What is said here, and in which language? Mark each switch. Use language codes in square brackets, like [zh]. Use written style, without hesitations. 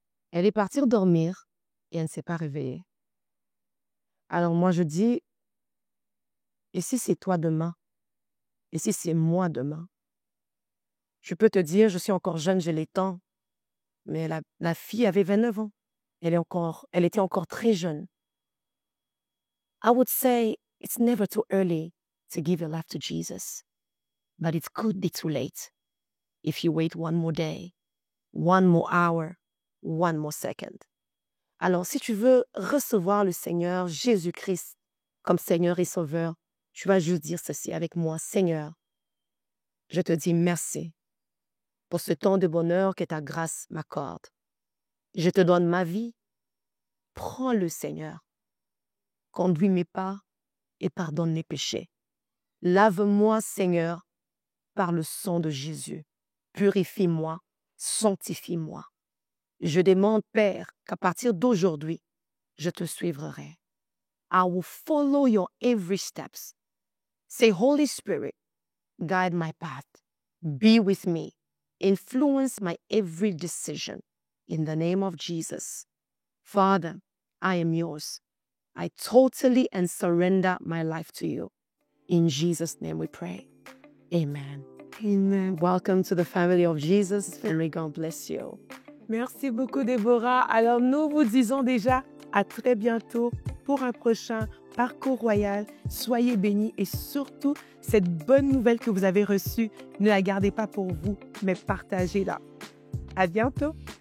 [fr] Elle est partie dormir et elle ne s'est pas réveillée. Alors moi je dis, et si c'est toi demain? Et si c'est moi demain? Je peux te dire, je suis encore jeune, j'ai les temps, mais la fille avait 29 ans. Elle était encore très jeune. [en] I would say it's never too early to give your life to Jesus, but it could be too late if you wait one more day, one more hour, one more second. [fr] Alors, si tu veux recevoir le Seigneur Jésus-Christ comme Seigneur et Sauveur, tu vas juste dire ceci avec moi. Seigneur, je te dis merci pour ce temps de bonheur que ta grâce m'accorde. Je te donne ma vie. Prends-le, Seigneur. Conduis mes pas et pardonne mes péchés. Lave-moi, Seigneur, par le sang de Jésus. Purifie-moi, sanctifie-moi. Je demande, Père, qu'à partir d'aujourd'hui, je te suivrai. [en] I will follow your every steps. Say, Holy Spirit, guide my path. Be with me. Influence my every decision. In the name of Jesus. Father, I am yours. I totally and surrender my life to you. In Jesus' name we pray. Amen. Amen. Welcome to the family of Jesus, and may God bless you. [fr] Merci beaucoup, Déborah. Alors, nous vous disons déjà à très bientôt pour un prochain Parcours Royal. Soyez bénis et surtout, cette bonne nouvelle que vous avez reçue, ne la gardez pas pour vous, mais partagez-la. À bientôt.